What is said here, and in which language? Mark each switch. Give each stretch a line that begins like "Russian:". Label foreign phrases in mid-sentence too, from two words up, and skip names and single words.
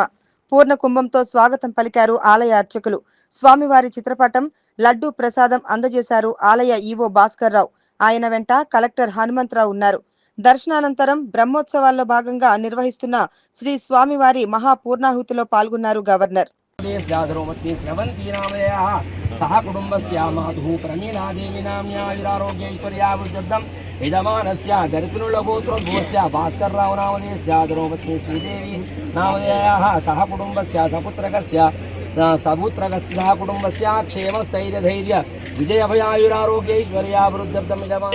Telugu: పూర్ణ కుంభంతో స్వాగతం పలికారు ఆలయ అర్చకులు. స్వామివారి చిత్రపటం, లడ్డూ ప్రసాదం అందజేశారు ఆలయ ఈవో భాస్కర్ రావు. ఆయన వెంట కలెక్టర్ హనుమంతరావు ఉన్నారు. దర్శనానంతరం బ్రహ్మోత్సవాల్లో భాగంగా నిర్వహిస్తున్న శ్రీ స్వామివారి మహాపూర్ణాహుతిలో పాల్గొన్నారు గవర్నర్.
Sanskrit: सह कुटुंबस्य मातुः प्रमीला देवी नाम्या आयुरारोग्यैश्वर्यावृद्धम् यजमानस्य गर्भिणुलगोत्रोद्भवस्य भास्करराव नामधेयस्य द्रौपदी श्रीदेवी नामधेयाः सह कुटुंबस्य सपुत्रकस्य सपुत्रकस्य सह कुटुंबस्य क्षेमस्थैर्यधैर्य विजयभयायुरारोग्यैश्वर्यावृद्धम्